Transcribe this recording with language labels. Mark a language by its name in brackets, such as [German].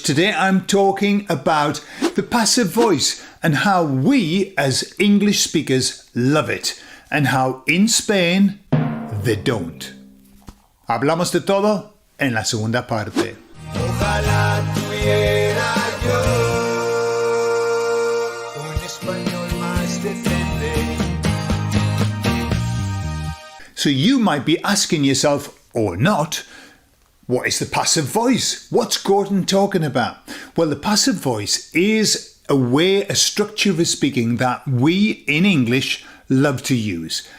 [English] Today I'm talking about the passive voice and how we as English speakers love it and how in Spain they don't. [Spanish] Hablamos de todo en la segunda parte. Ojalá tuviera yo un español más decente. [English] So you might be asking yourself, or not, what is the passive voice? What's Gordon talking about? Well, the passive voice is a structure of speaking that we in English love to use.